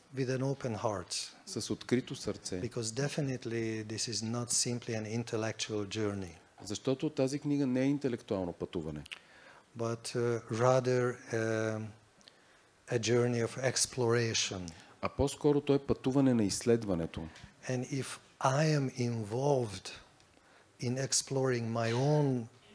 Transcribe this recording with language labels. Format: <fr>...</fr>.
<en>With an open heart.</en> <bg>с открито сърце.</bg> <en>Because definitely this is not simply an intellectual journey.</en> <bg>Защото тази книга не е интелектуално пътуване.</bg> <en>But rather a journey of exploration.</en> <bg>А по-скоро то е пътуване на изследването.</bg> <en>And if I am involved in exploring my own</en>